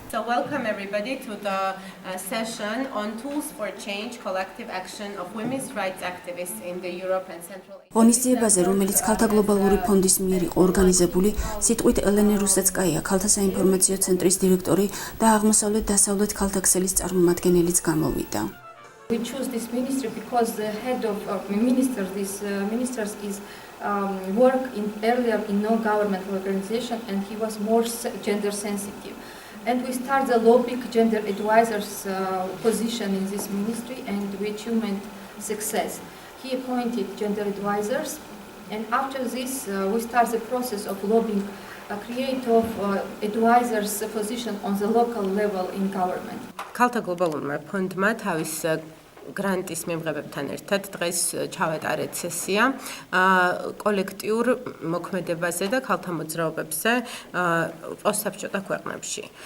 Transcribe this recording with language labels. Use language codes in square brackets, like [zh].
[en] So welcome everybody to the session on tools for change collective action of women's rights activists in the Europe and Central Asia. [ka] ღონისძიებაზე, რომელიც ქალთა გლობალური ფონდის მიერ იყო ორგანიზებული, სიტყვით ელენე რუსეცკაია, ქალთა საინფორმაციო ცენტრის დირექტორი და აღმოსავლეთ-დასავლეთ ქალთა ქსელის წარმომადგენელიც გამოვიდა. [en] We choose this ministry because the head of ministers is worked earlier in non-government organization and he was more gender sensitive. And we start the lobbying gender advisors position in this ministry and we achieved success. He appointed gender advisors and after this we start the process of lobbying create of advisors position on the local level in government. [ka] ქალთა გლობალურმა ფონდმა თავის გრანტის მიღებებთან ერთად დღეს ჩავატარეთ სესია კოლექტიურ მოქმედებაზე და ქალთა მოძრაობებზე პოსტსაბჭოთა ქვეყნებში.